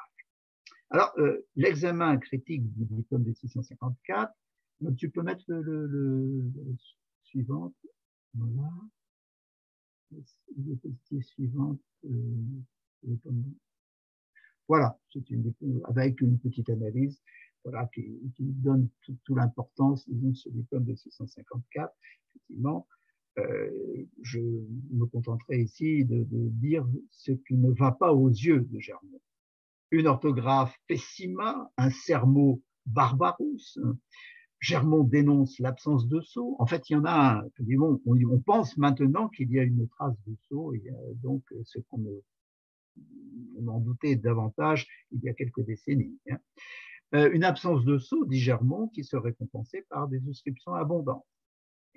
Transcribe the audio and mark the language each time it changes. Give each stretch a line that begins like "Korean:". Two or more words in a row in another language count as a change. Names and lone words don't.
French: Alors, l'examen critique du diplôme de 654, donc tu peux mettre le suivant, voilà, les suivante, voilà, c'est avec une petite analyse, voilà, qui donne toute l'importance de ce diplôme de 654. Effectivement, je me contenterai ici de dire ce qui ne va pas aux yeux de Germont. Une orthographe pessima, un
Latin: sermo barbarus.
French: Germont dénonce l'absence de sceau. En fait, il y en a un. On pense maintenant qu'il y a une trace de sceau. Il y a donc ce qu'on en doutait davantage il y a quelques décennies. Une absence de sceau, dit Germont, qui serait compensée par des souscriptions abondantes.